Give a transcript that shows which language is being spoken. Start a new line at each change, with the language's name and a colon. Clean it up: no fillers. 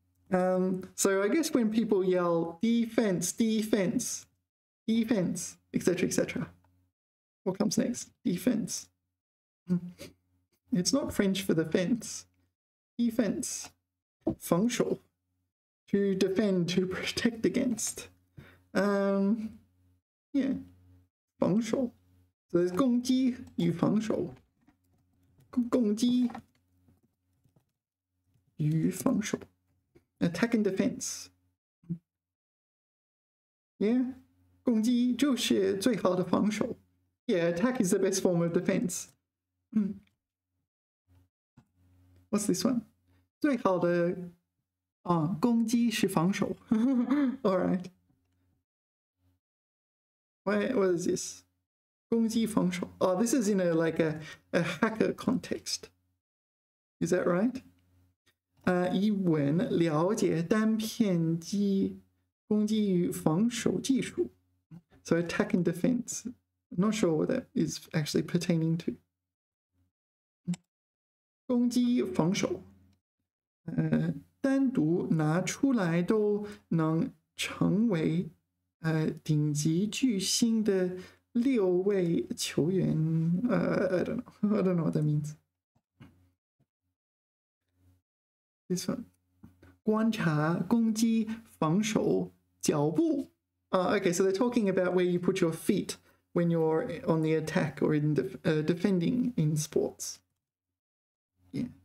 English: So I guess when people yell defense, defense, defense, etc., etc., what comes next? Defense. It's not French for the fence. Defense. 防守. To defend, to protect against. Yeah. 防守. So there's
Chinese: 攻击与防守. 攻击与防守.
English: Attack and defense.
Chinese: Yeah. 攻击就是最好的防守.
English: Yeah, attack is the best form of defense. What's this one?
Chinese: 最好的攻击是防守.
English: All right. What is this?
Chinese: 攻击防守.
English: Oh, this is in a hacker context. Is that right?
Chinese: 以文了解单片机攻击与防守技术.
English: So attack and defense. I'm not sure what that is actually pertaining to.
Chinese: 攻击防守. 单独拿出来都能成为顶级巨星的6位球员.
English: I don't know what that means. This one.
Chinese: 观察攻击防守脚步.
English: Okay, so they're talking about where you put your feet when you're on the attack or in defending in sports. Yeah.